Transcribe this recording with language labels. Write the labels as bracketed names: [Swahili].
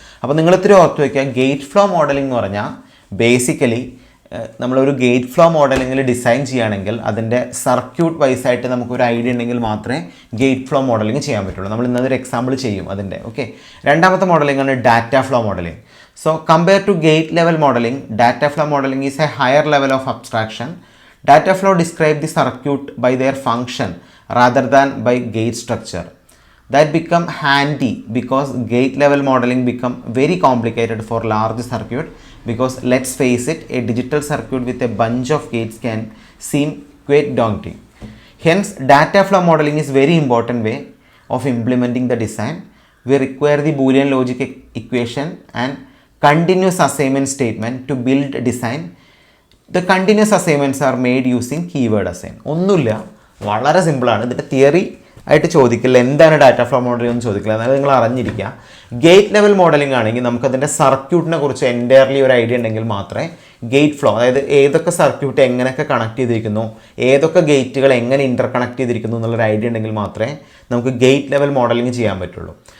[Malayalam] അപ്പോൾ നിങ്ങൾ ഇത്തിരി ഓർത്ത് വയ്ക്കുക, ഗേറ്റ് ഫ്ലോ മോഡലിംഗ് എന്ന് പറഞ്ഞാൽ ബേസിക്കലി നമ്മളൊരു ഗേറ്റ് ഫ്ലോ മോഡലിങ്ങിൽ ഡിസൈൻ ചെയ്യുകയാണെങ്കിൽ അതിൻ്റെ സർക്യൂട്ട് വൈസായിട്ട് നമുക്കൊരു ഐഡിയ ഉണ്ടെങ്കിൽ മാത്രമേ ഗേറ്റ് ഫ്ലോ മോഡലിംഗ് ചെയ്യാൻ പറ്റുള്ളൂ. നമ്മൾ ഇന്നതൊരു എക്സാമ്പിൾ ചെയ്യും അതിൻ്റെ. ഓക്കെ, രണ്ടാമത്തെ മോഡലിംഗ് ആണ് data flow modelling. [English] So compare to gate level modelling, data flow modelling is a higher level of abstraction. Data flow describe the circuit by their function rather than by gate structure. That become handy because gate level modeling become very complicated for large circuit, because let's face it, a digital circuit with a bunch of gates can seem quite daunting. Hence data flow modeling is very important way of implementing the design. We require the Boolean logic equation and continuous assignment statement to build design. The continuous assignments are made using keyword assign. [Malayalam] ഒന്നുമില്ല, വളരെ സിമ്പിളാണ്. ഇതിൻ്റെ theory ആയിട്ട് ചോദിക്കില്ല, എന്താണ് data flow modelling എന്ന് ചോദിക്കില്ല, എന്നാലും നിങ്ങൾ അറിഞ്ഞിരിക്കുക. ഗേറ്റ് ലെവൽ മോഡലിംഗ് ആണെങ്കിൽ നമുക്കതിൻ്റെ സർക്യൂട്ടിനെ കുറിച്ച് എൻറ്റയർലി ഒരു ഐഡിയ ഉണ്ടെങ്കിൽ മാത്രമേ ഗേറ്റ് ഫ്ലോ, അതായത് ഏതൊക്കെ സർക്യൂട്ട് എങ്ങനെയൊക്കെ കണക്ട് ചെയ്തിരിക്കുന്നു, ഏതൊക്കെ ഗേറ്റുകൾ എങ്ങനെ ഇൻ്റർ കണക്ട് ചെയ്തിരിക്കുന്നു എന്നുള്ളൊരു ഐഡിയ ഉണ്ടെങ്കിൽ മാത്രമേ നമുക്ക് ഗേറ്റ് ലെവൽ മോഡലിംഗ് ചെയ്യാൻ പറ്റുള്ളൂ.